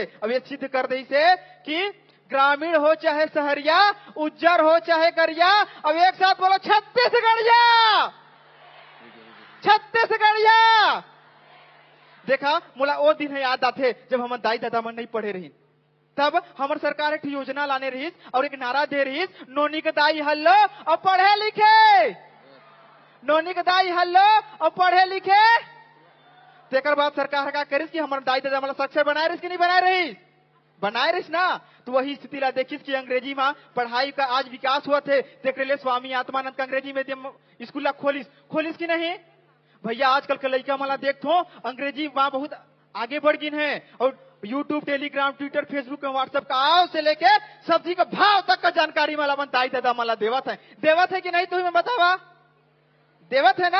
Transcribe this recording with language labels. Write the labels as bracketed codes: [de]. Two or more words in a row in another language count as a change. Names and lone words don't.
[hne] अब ये सिद्ध कर दी से कि ग्रामीण हो चाहे शहरिया उज्जर हो चाहे करिया अब एक साथ बोलो छत्तीसगढ़िया छत्तीसगढ़िया। देखा मोला वो दिन है याद आते जब हम दाई दादा मन नहीं पढ़े रही तब हमार सरकार एक योजना लाने रही और एक नारा दे रही नोनी के दाई हल्लो और पढ़े लिखे नोनी के दाई हल्लो और पढ़े लिखे। तेकर बाद सरकार का करिस कि हमारे दाई दादा मतलब साक्षर बनाए रही कि नहीं बनाए रही बनाए रही ना तो वही स्थिति ला देखिस कि अंग्रेजी में पढ़ाई का आज विकास हुआ थे देख ले स्वामी आत्मानंद का अंग्रेजी में स्कूल ला खोलिस की नहीं भैया आजकल के लड़का मला देखो अंग्रेजी वहां बहुत आगे बढ़ गई है और यूट्यूब टेलीग्राम ट्विटर फेसबुक व्हाट्सएप का आओ से लेके सब्जी का भाव तक का जानकारी मला मन दाई दादा मला देवत है कि नहीं तुम्हें बतावा देवत है ना।